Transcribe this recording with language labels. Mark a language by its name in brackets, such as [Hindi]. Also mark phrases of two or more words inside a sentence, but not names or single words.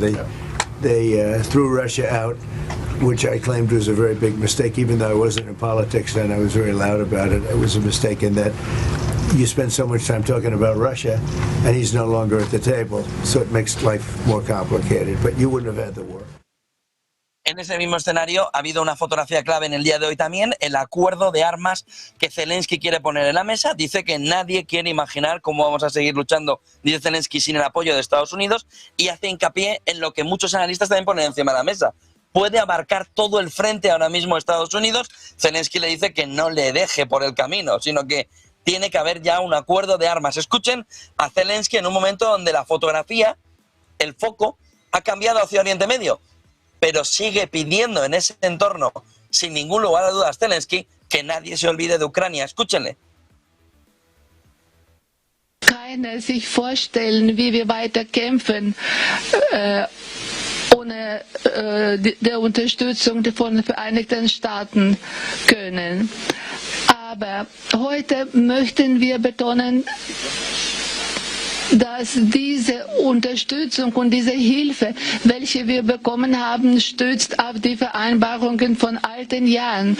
[English] They threw Russia out, which I claimed was a very big mistake, even though I wasn't in politics then. I was very loud about it. It was a mistake in that you spend so much time talking about Russia, and he's no longer at the table, so it makes life more complicated. But you wouldn't have had the war. [Spanish] En ese mismo escenario ha habido una fotografía clave en el día de hoy también, el acuerdo de armas que Zelensky quiere poner en la mesa. Dice que nadie quiere imaginar cómo vamos a seguir luchando, dice Zelensky, sin el apoyo de Estados Unidos, y hace hincapié en lo que muchos analistas también ponen encima de la mesa. Puede abarcar todo el frente ahora mismo Estados Unidos. Zelensky le dice que no le deje por el camino, sino que tiene que haber ya un acuerdo de armas. Escuchen a Zelensky en un momento donde la fotografía, el foco, ha cambiado hacia Oriente Medio. pero sigue pidiendo en ese entorno, sin ningún lugar a dudas, Zelensky, que nadie se olvide de Ucrania. Escúchenle. [German] Keiner sich vorstellen, wie wir weiter kämpfen, ohne der Unterstützung von den Vereinigten Staaten können. Aber heute möchten wir betonen, dass diese Unterstützung und diese Hilfe, welche wir bekommen haben, stützt auf die Vereinbarungen von alten Jahren.